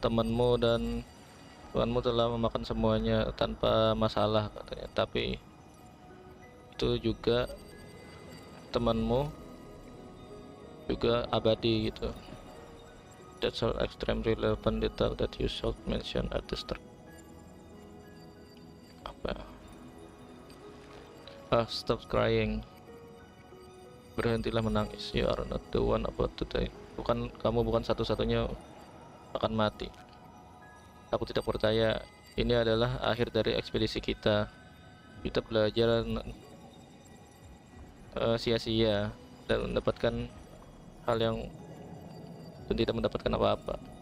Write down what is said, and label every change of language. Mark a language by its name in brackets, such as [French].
[Indonesian] Temanmu dan tuanmu telah memakan semuanya tanpa masalah katanya. Tapi itu juga temanmu juga abadi gitu. [English] That's all extremely relevant detail that you should mention at the start. [Indonesian] Apa? [English] Stop crying. [Indonesian] Berhentilah menangis. [English] You are not the one about to die. [Indonesian] Kamu bukan satu-satunya akan mati. Aku tidak percaya ini adalah akhir dari ekspedisi kita. Kita belajar sia-sia dan mendapatkan hal yang dan tidak mendapatkan apa-apa.